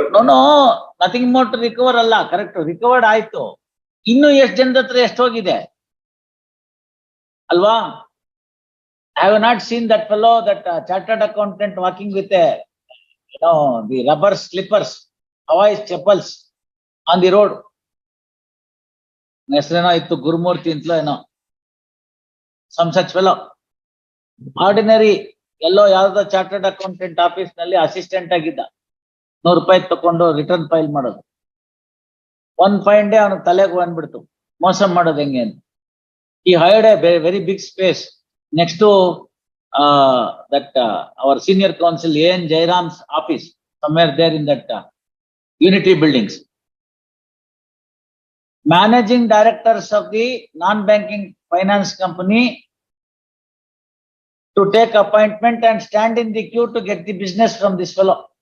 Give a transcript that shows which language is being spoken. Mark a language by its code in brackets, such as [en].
[en] No, nothing more to recover ಅಲ್ಲ. Correct, recovered ಆಯ್ತು. [kn] ಇನ್ನು ಎಷ್ಟು ಜನದ ಹತ್ರ ಎಷ್ಟು ಹೋಗಿದೆ ಅಲ್ವಾ? [en] I have not seen that fellow, that chartered accountant walking with the rubber slippers, Hawaii chappals on the road. [kn] ಹೆಸರೇನೋ ಇತ್ತು, ಗುರುಮೂರ್ತಿ ಅಂತಲೋ ಏನೋ, [en] some such fellow. Ordinary [kn] ಎಲ್ಲೋ ಯಾವ್ದೋ ಚಾರ್ಟರ್ಡ್ ಅಕೌಂಟೆಂಟ್ ಆಫೀಸ್ ನಲ್ಲಿ ಅಸಿಸ್ಟೆಂಟ್ ಆಗಿದ್ದ, ₹100 ತಕೊಂಡು ರಿಟರ್ನ್ ಫೈಲ್ ಮಾಡೋದು. ಒಂದ್ ಫೈನ್ ಡೇ ಅವನಿಗೆ ತಲೆಗೆ ಬಂದ್ಬಿಡ್ತು ಮೋಸ ಮಾಡೋದು ಹೆಂಗೆ ಅಂತ. [en] He hired a very big space next to our senior counsel A.N. Jairam's office, somewhere there in that Unity buildings. Managing directors of the non-banking finance company to take appointment and stand in the queue to get the business from this fellow.